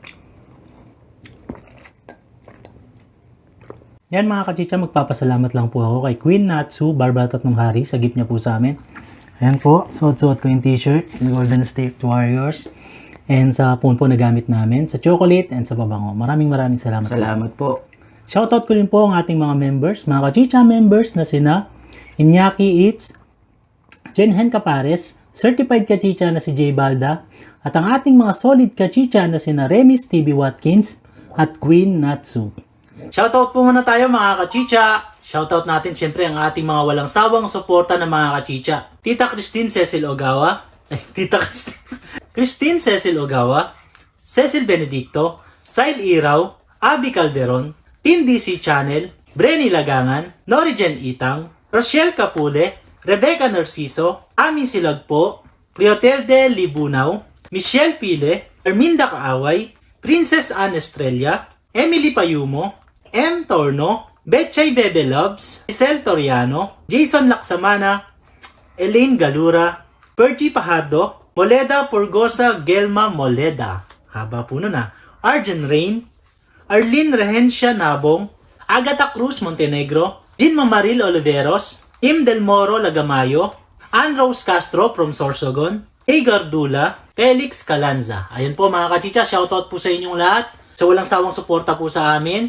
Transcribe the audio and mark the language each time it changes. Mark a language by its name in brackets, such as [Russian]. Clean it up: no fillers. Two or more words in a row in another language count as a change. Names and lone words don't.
[Filipino] Yan mga kachicha, magpapasalamat lang po ako kay Queen Natsu, Barba Tatlong Hari, sa gift niya po sa amin. Ayan po, suot-suot ko yung t-shirt, yung Golden State Warriors. And sa phone po na gamit namin, sa chocolate and sa pabango. Maraming salamat. Salamat po. Shoutout ko rin po ang ating mga members, mga kachicha members na sina Iñaki Eats, Jenhen Capares, Certified Kachicha na si Jay Balda, at ang ating mga solid kachicha na sina Remis TV Watkins at Queen Natsu. Shoutout po muna tayo mga kachicha. Shoutout natin siyempre ang ating mga walang sawang suporta ng mga kachicha. Tita Christine Cecil Ogawa, Christine Cecil Ogawa, Cecil Benedicto, Sile Iraw, Abby Calderon, Team DC Channel, Brenny Lagangan, Norigen Itang, Rochelle Capule, Rebecca Narciso, Ami Silagpo, Cleotelde Libunaw, Michelle Pile, Erminda Kaaway, Princess Anne Estrella, Emily Payumo, M. Torno, Betchay Bebe Loves, Isel Toriano, Jason Laksamana, Elaine Galura, Pergy Pahado, Moleda Purgosa Gelma Moleda, haba po nun Arjen Rain, Arlene Rehencia Nabong, Agatha Cruz Montenegro, Jean Mamaril Oliveros, Im Del Moro Lagamayo, Ann Rose Castro from Sorsogon, Hagar Dula, Felix Calanza. Ayun po mga kachicha, shoutout po sa inyong lahat. Sa walang sawang suporta po sa amin.